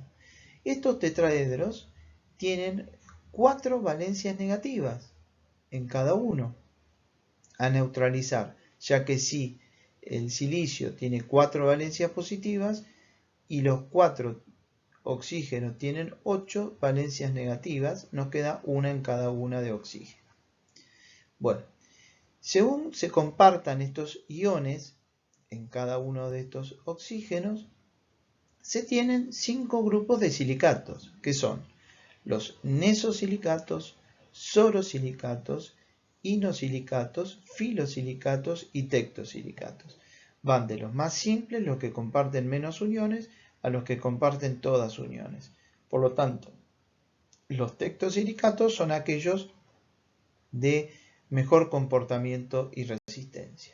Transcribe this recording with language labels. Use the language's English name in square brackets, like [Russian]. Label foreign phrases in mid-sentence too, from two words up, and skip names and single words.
[Spanish] Estos tetraedros tienen 4 valencias negativas en cada uno a neutralizar, ya que si el silicio tiene 4 valencias positivas y los 4 oxígenos tienen 8 valencias negativas, nos queda una en cada una de oxígeno. Bueno, según se compartan estos iones en cada uno de estos oxígenos, se tienen 5 grupos de silicatos, que son los nesosilicatos, sorosilicatos, inosilicatos, filosilicatos y tectosilicatos. Van de los más simples, los que comparten menos uniones, a los que comparten todas uniones. Por lo tanto, los tectosilicatos son aquellos de mejor comportamiento y resistencia.